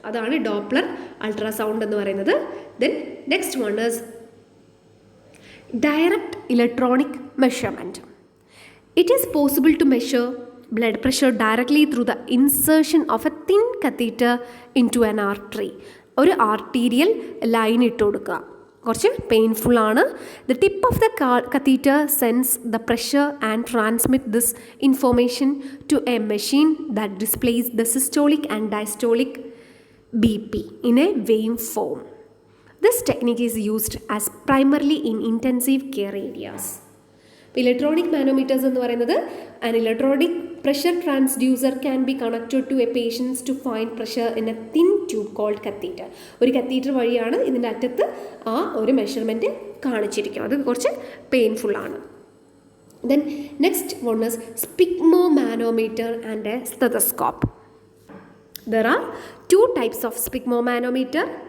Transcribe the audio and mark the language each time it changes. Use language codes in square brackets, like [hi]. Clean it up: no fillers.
[ml] അതാണ് Doppler ultrasound എന്ന് പറയുന്നത്. [en] Then next one is direct electronic measurement. It is possible to measure blood pressure directly through the insertion of a thin catheter into an artery. [ml] ഒരു arterial line ഇട്ട് കൊടുക്കുക. കുറച്ച് painful ആണ്. [en] The tip of the catheter sense the pressure and transmit this information to a machine that displace the systolic and diastolic BP in a wave form. This technique is used as primarily in intensive care areas. [ml] Electronic manometers എന്ന് പറയുന്നത് [en] an electronic pressure transducer can be connected to a patient to find pressure in a thin tube called catheter. [ml] ഒരു catheter വഴിയാണ് ഇതിൻ്റെ അറ്റത്ത് ആ ഒരു measurement കാണിച്ചിരിക്കും. അത് കുറച്ച് പെയിൻഫുൾ ആണ്. [en] Then next one is sphygmomanometer and a stethoscope. There are two types of sphygmomanometer.